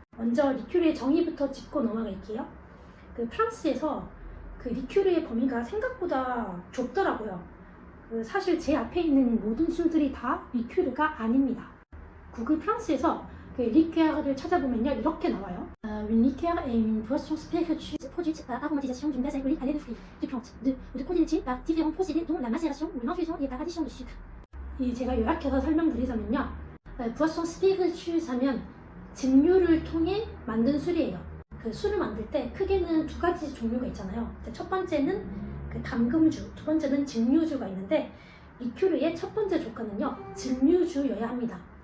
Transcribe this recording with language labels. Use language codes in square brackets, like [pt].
[ko] 먼저 리큐르의 정의부터 짚고 넘어갈게요. 프랑스에서 리큐르의 범위가 생각보다 좁더라고요. 사실 제 앞에 있는 모든 술들이 다 리큐르가 아닙니다. 구글 프랑스에서 리큐르를 찾아보면요, 이렇게 나와요. [fr] Une liqueur est une boisson spiritueuse produite par aromatisation d'une base alcoolique à l'aide de fruits, de plantes, de produits laitiers par différents procédés dont la macération ou l'infusion et par addition de sucre. [ko] 제가 요약해서 설명드리자면요, [fr] boisson spiritueuse [ko] 하면 증류를 통해 만든 술이에요. 술을 만들 때 크게는 두 가지 종류가 있잖아요. 첫 번째는 담금주, 두 번째는 증류주가 있는데, 리큐르의 첫 번째 조건은요, 증류주여야 합니다.